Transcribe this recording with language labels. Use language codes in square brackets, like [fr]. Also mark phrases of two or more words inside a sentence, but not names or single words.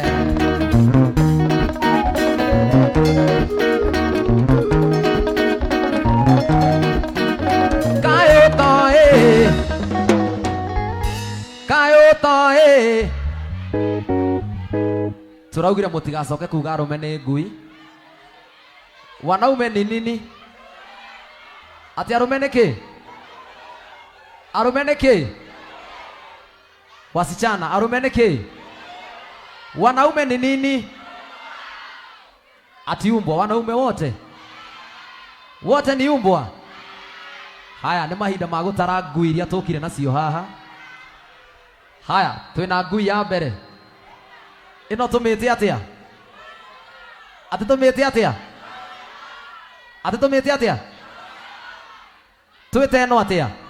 [ki] Kayũtoi tũraugire mũtigacoke kuga arũme nĩ ngui. [sw] Wanaume ni nini? [ki] Ati arũme nĩ kĩ? Arũme nĩ kĩ? Wasichana, arũme nĩ kĩ? [sw] Wanaume ni nini? Ati umbwa. Wanaume wote? Wote ni umbwa? [ki] Haya nĩ mahinda ma gũtara ngui iria tũkire nacio haha. Haya twĩna ngui ya mbere. Ĩno tũmĩte atĩa? Ati tũmĩte atĩa? Ati tũmĩte atĩa? Twĩte ĩno atĩa?